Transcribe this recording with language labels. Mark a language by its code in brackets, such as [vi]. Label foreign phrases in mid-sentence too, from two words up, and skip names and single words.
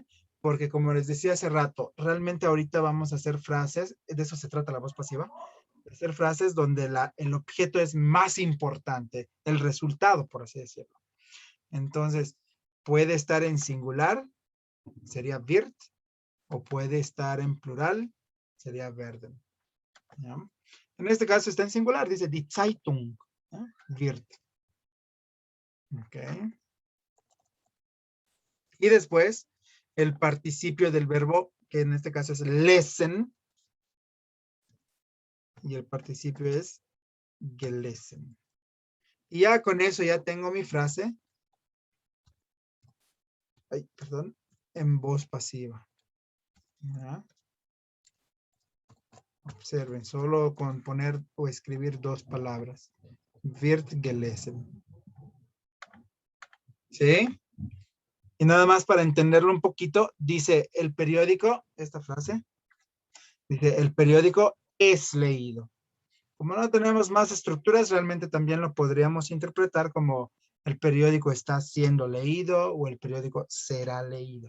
[es] Porque como les decía hace rato, realmente ahorita vamos a hacer frases, de eso se trata la voz pasiva, hacer frases donde el objeto es más importante, el resultado, por así decirlo. Entonces, puede estar en singular, sería wird, o puede estar en plural, sería werden. ¿Ya? En este caso está en singular, dice [de] die Zeitung, [es] ¿ya? Wird. Ok. Y después, el participio del verbo, que en este caso es lesen, y el participio es gelesen. Y ya con eso ya tengo mi frase ay, perdón, en voz pasiva. ¿Ya? Observen, solo con poner o escribir 2 palabras. [de] Wird gelesen. [es] ¿Sí? Y nada más para entenderlo un poquito, dice el periódico, esta frase, dice el periódico es leído. Como no tenemos más estructuras, realmente también lo podríamos interpretar como el periódico está siendo leído o el periódico será leído.